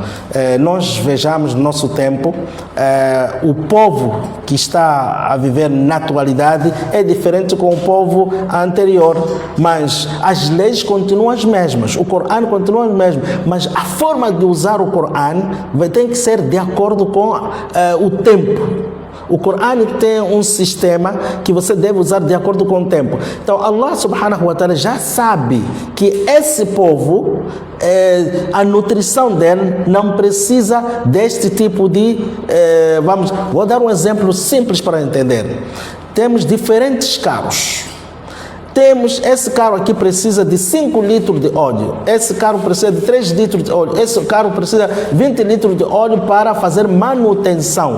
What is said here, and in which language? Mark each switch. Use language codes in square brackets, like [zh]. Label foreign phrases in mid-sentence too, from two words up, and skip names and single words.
[pt] Nós vejamos no nosso tempo, o povo que está a viver na atualidade é diferente com o povo anterior, mas as leis continuam as mesmas, o Corão continua o mesmo, mas a forma de usar o Corão tem que ser de acordo com o tempo. O Corão tem um sistema que você deve usar de acordo com o tempo. Então, Allah [ar] سبحانه وتعالى [pt] já sabe que esse povo, a nutrição dele não precisa deste tipo de... vou dar um exemplo simples para entender. Temos diferentes carros. Esse carro aqui precisa de 5 litros de óleo, esse carro precisa de 3 litros de óleo, esse carro precisa de 20 litros de óleo para fazer manutenção.